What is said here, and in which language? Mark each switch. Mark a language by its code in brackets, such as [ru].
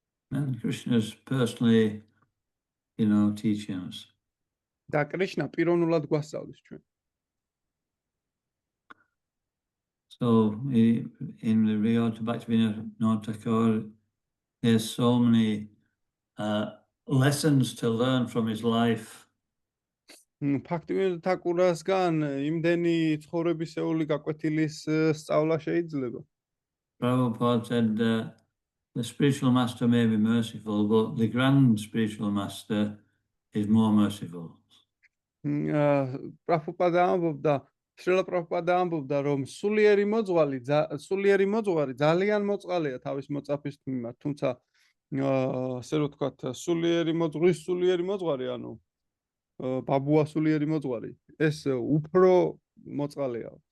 [en] And Krishna's personally, teaching us. [ka] და კრიშნა პიროვნულად გვასწავლის ჩვენ. [en] So in regard to Bhaktivinoda Thakur, there's so many lessons to learn from his life. [ka] ბჰაქტივინოდ თაკურასგან იმდენი ცხოვრებისეული გაკვეთილის სწავლა შეიძლება. [en] Prabhupada said the spiritual master may be merciful, but the grand spiritual master is more merciful. [ka] პრაბჰუპადა ამბობდა, შრილა პრაბჰუპადა ამბობდა, რომ სულიერი მოძღვარი ძალიან მოწყალეა თავის მოწაფის მიმართ, თუმცა ასე რომ ვთქვათ, სულიერი მოძღვარი, ანუ ბაბუა სულიერი მოძღვარი, ეს უფრო მოწყალეა.